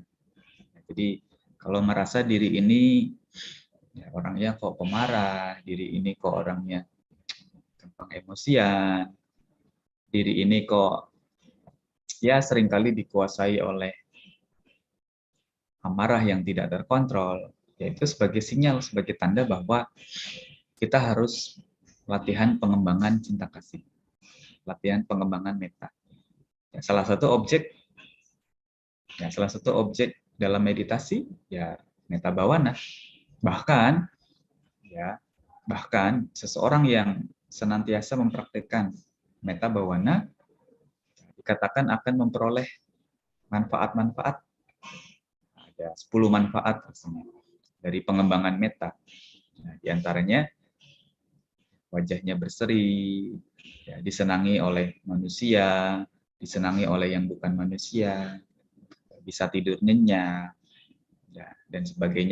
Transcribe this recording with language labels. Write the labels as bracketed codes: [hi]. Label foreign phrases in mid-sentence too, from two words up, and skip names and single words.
[id] Jadi kalau merasa diri ini ya, orangnya kok pemarah, diri ini kok orangnya gampang emosian, diri ini kok ya seringkali dikuasai oleh amarah yang tidak terkontrol, yaitu sebagai sinyal, sebagai tanda bahwa kita harus latihan pengembangan cinta kasih, latihan pengembangan metta. Ya, salah satu objek dalam meditasi ya [pi] metta bhavana. [id] Bahkan seseorang yang senantiasa mempraktikkan [pi] metta bhavana [id] dikatakan akan memperoleh manfaat-manfaat. Ada 10 manfaat dari pengembangan metta. Nah, di antaranya wajahnya berseri, ya, disenangi oleh manusia, disenangi oleh yang bukan manusia, bisa tidur nyenyak, ya, dan sebagainya.